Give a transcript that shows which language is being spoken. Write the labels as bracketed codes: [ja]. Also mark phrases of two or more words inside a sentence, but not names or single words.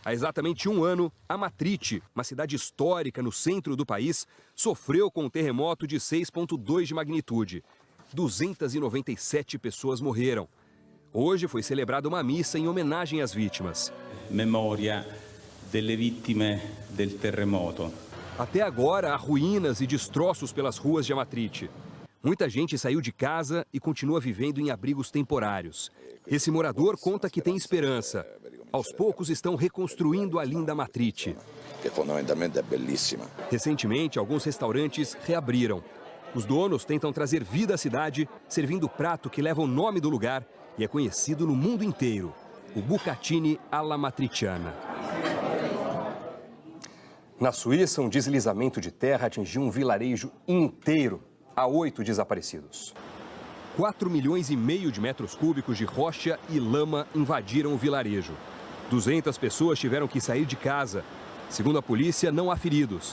[pt] Há exatamente um ano, Amatrice, uma cidade histórica no centro do país, sofreu com um terremoto de 6,2 de magnitude. 297 pessoas morreram. Hoje foi celebrada uma missa em homenagem às vítimas. [it] Memória delle vittime del terremoto. [pt] Até agora, há ruínas e destroços pelas ruas de Amatrice. Muita gente saiu de casa e continua vivendo em abrigos temporários. Esse morador conta que tem esperança. Aos poucos estão reconstruindo a linda Amatrice. Que fundamentalmente é belíssima. Recentemente, alguns restaurantes reabriram. Os donos tentam trazer vida à cidade, servindo o prato que leva o nome do lugar e é conhecido no mundo inteiro, o bucatini alla matriciana. Na Suíça, um deslizamento de terra atingiu um vilarejo inteiro. Há 8 desaparecidos. 4,5 milhões de metros cúbicos de rocha e lama invadiram o vilarejo. 200 pessoas tiveram que sair de casa. Segundo a polícia, não há feridos.